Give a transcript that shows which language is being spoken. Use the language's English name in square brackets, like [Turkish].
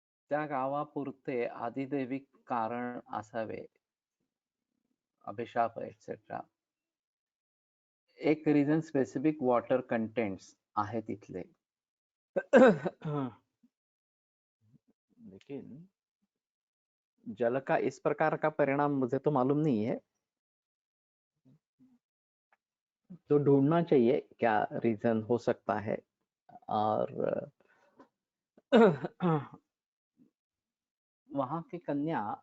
[Marathi] त्या गावापुरते आदिदैविक कारण असावे, अभिशाप एक्सेट्रा। एक रीजन स्पेसिफिक वॉटर कंटेंट्स आहे तिथले। [Hindi] लेकिन जल का इस प्रकार का परिणाम मुझे तो मालूम नहीं है, तो ढूंढना चाहिए क्या रीजन हो सकता है। और वहां की कन्या